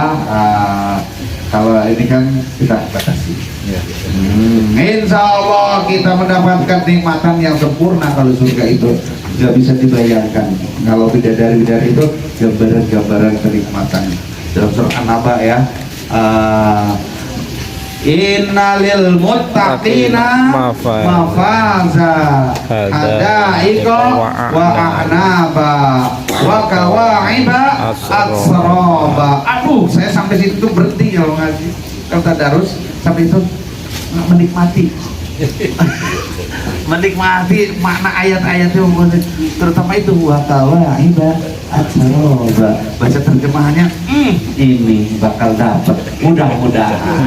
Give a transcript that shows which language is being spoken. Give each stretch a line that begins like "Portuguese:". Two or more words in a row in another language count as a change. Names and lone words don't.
Indonesian: Kalau ini kan kita batasi.
Arabic: إن شاء الله
Indonesian: kita mendapatkan nikmatan yang sempurna kalau surga itu nggak bisa dibayangkan. Kalau bidadari-bidadari itu gambaran-gambaran kenikmatan. Dalam surah An-Naba ya.
Arabic: إن للمتقين مفازا حدائق وأعنابا وكواعب أترابا.
Indonesian: Aduh, saya sampai situ tuh berhenti kalau ngaji. Kalau tadarus sampai itu menikmati. Menikmati makna ayat-ayat itu, terutama itu
Arabic: وكواعب أترابا.
Indonesian: Baca terjemahannya, ini bakal dapat mudah-mudahan.